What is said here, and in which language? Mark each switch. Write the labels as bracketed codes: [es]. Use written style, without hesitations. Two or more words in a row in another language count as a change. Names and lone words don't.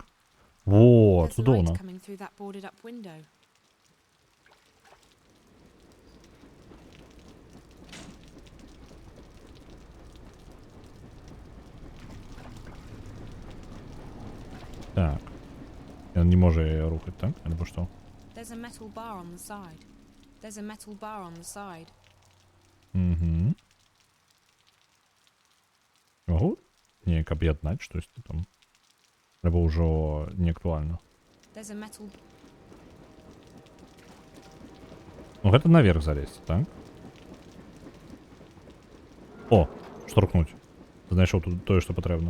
[be] Во, цудоўна. Так. Ён не можа яе рухаць, так? Альбо што? [en] There's a metal bar on the side. There's a metal bar on the side. Угу. [be] Могу неяк аб'яднаць штосьці там? Альбо ўжо не актуальна? [en] There's a metal... [be] Ну, гэта наверх залезть, так? О, штурхнуць. Знайшоў тут тое, што патрэбна.